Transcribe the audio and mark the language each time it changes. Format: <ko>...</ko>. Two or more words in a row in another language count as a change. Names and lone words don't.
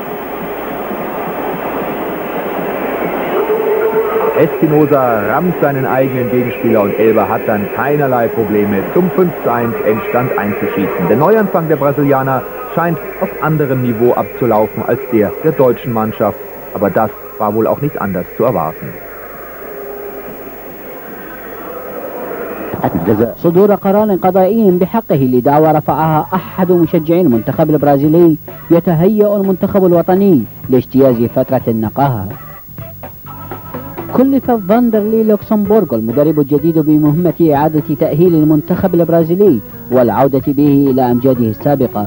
<de>Espinosa rammt seinen eigenen Gegenspieler und Elber hat dann keinerlei Probleme, zum 5:1 Endstand einzuschießen. Der Neuanfang der Brasilianer scheint auf anderem Niveau abzulaufen als der deutschen Mannschaft, aber das war wohl auch nicht anders zu erwarten.</de> <ar>صدور قرار قضائي بحقه لدعوى رفعها أحد مشجعي المنتخب البرازيلي يتهيأ المنتخب الوطني لاجتياز فترة النقاهة. كلف فاندرلي لوكسمبورغ المدرب الجديد بمهمة إعادة تأهيل المنتخب البرازيلي والعودة به إلى أمجاده السابقة.</ar>